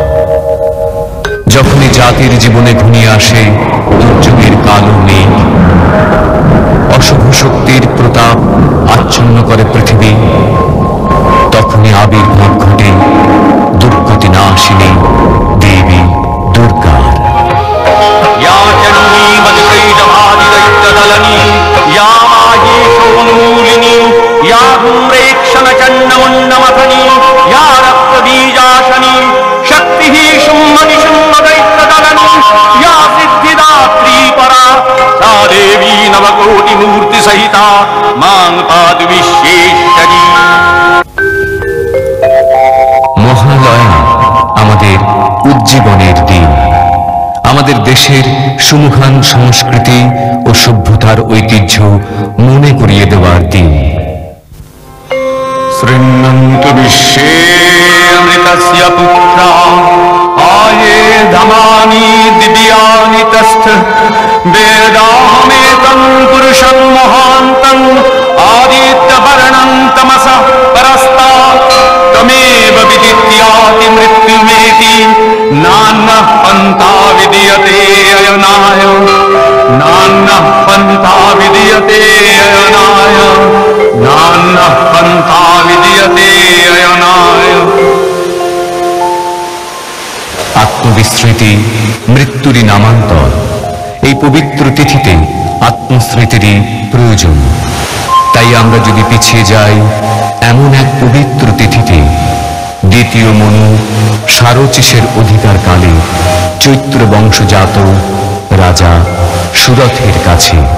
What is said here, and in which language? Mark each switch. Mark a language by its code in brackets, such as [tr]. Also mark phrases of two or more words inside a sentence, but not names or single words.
[bn] যখনই জাতির জীবনে ঘনিয়ে আসে দুর্যোগের কালো মেঘ, অশুভ শক্তির প্রতাপ আচ্ছন্ন করে পৃথিবী, তখনই আবির্ভাব ঘটে দুর্গতি নাশিনী দেবী দুর্গার। [sa] या जननी वज्रैटभादिदैत्यदलनी, या माहेशोन्मूलिनी, या धूम्रेक्षणचण्डमुण्डमथनी, या रक्तबीजाशनी, शक्तिः शुम्भनिशुम्भदैत्यदलनी, या सिद्धिदात्री परा, सा देवी नवकोटिमूर्तिसहिता मां पातु विश्वेश्वरी। [bn] মহালয়া আমাদের উজ্জীবনের দিন, আমাদের দেশের সুমহান সংস্কৃতি ও সভ্যতার ঐতিহ্য মনে করিয়ে দেওয়ার দিন। [sa] शृण्वन्तु विश्वे अमृतस्य पुत्रा, आये धमानि दिव्यानि तस्थ। वेदाहमेतं पुरुषं महान्तं, आदित्यवर्णं तमसः परस्तात्। तमेव विदित्याति मृत्युमेति, नान्यः पन्था विद्यते अयनाय, नान्यः पन्था विद्यते अयनाय, नान्यः पन्था विद्यते अयनाय। [bn] আত্মবিস্মৃতি মৃত্যুরই নামান্তর। এই পবিত্র তিথিতে আত্মস্মৃতিরই প্রয়োজন। তাই আমরা যদি পিছিয়ে যাই এমন এক পবিত্র তিথিতে, দ্বিতীয় মনু সারচিসের অধিকার কালে চৈত্র বংশজাত রাজা সুরথের কাছে।